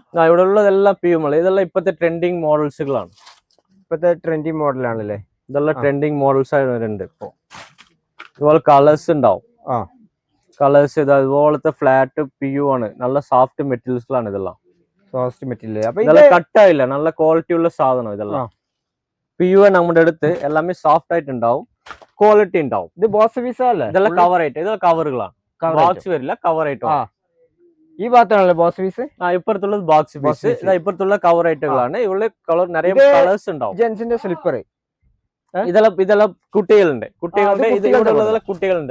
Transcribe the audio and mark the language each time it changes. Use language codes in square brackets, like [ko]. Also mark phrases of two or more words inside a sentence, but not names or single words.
[ml] ഇവിടെ ഉള്ളതെല്ലാം PU മോഡൽ. ഇതെല്ലാം ഇപ്പത്തെ ട്രെൻഡിങ് മോഡൽസുകളാണ്. ഇപ്പത്തെ ട്രെൻഡിങ് മോഡലാണല്ലേ. ഇതെല്ലാം ട്രെൻഡിങ് മോഡൽസ് ആയിട്ട് വരുന്നുണ്ട്. ഇപ്പൊ ഇതുപോലെ കളേഴ്സ് ഉണ്ടാവും. കളേഴ്സ് ഇതുപോലത്തെ ഫ്ലാറ്റ് PU ആണ്. നല്ല സോഫ്റ്റ് മെറ്റീരിയൽസുകളാണ് ഇതെല്ലാം. സോഫ്റ്റ് മെറ്റീരിയൽ. അപ്പൊ ഇത് [ta] இதெல்லாம் கட் ஆயில்ல, நல்ல குவாலிட்டி உள்ள சாதனம் இதெல்லாம். [ml] பியூர் നമ്മുടെ അടുത്ത് [ta] எல்லாமே சாஃப்ட் [ml] ആയിട്ട് ഉണ്ടാവും, ക്വാളിറ്റി ഉണ്ടാവും. ഇത് ബോക്സ് പീസ് അല്ലേ? ഇതെല്ലാം കവർ ആയിട്ട്, ഇതെല്ലാം കവറുകളാണ്, ബോക്സ് വരില്ല, കവർ ആയിട്ട്. ഈ ഭാഗത്താണല്ലേ ബോക്സ് പീസ്? ഇപ്പുറത്തുള്ളത് ബോക്സ് പീസ്, ഇപ്പുറത്തുള്ള കവർ ആയിട്ടുകളാണ്. ഇവിടെ കളർ നിറയെ കളേഴ്സ് ഉണ്ടാവും. ജെൻസിന്റെ സ്ലിപ്പർ ഇതെല്ലാം കുട്ടികളുണ്ട്, ഇത് ഇവിടെ ഉള്ളതെല്ലാം കുട്ടികളുണ്ട്.